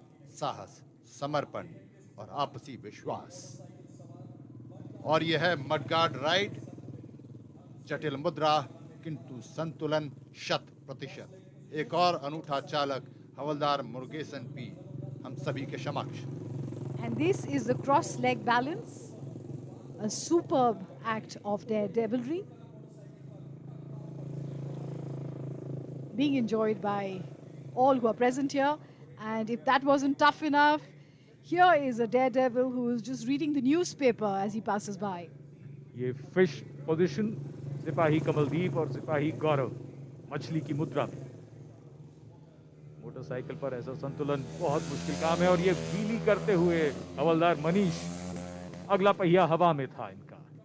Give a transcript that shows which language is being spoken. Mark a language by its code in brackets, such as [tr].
[hi] साहस, समर्पण और आपसी विश्वास। और यह है मडगार्ड राइड, जटिल मुद्रा किंतु संतुलन 100%। एक और अनूठा चालक हवलदार मुरुगेसन पी हम सभी के समक्ष। [en] And this is the cross leg balance, a superb act of daredevilry, being enjoyed by all who are present here. And if that wasn't tough enough, here is a daredevil who is just reading the newspaper as he passes by. [hi] ये fish position, सिपाही कमलदीप और सिपाही गौरव मछली की मुद्रा में। Motorcycle पर ऐसा संतुलन बहुत मुश्किल काम है और ये व्हीली करते हुए हवलदार मनीष, अगला पहिया हवा में था इनका।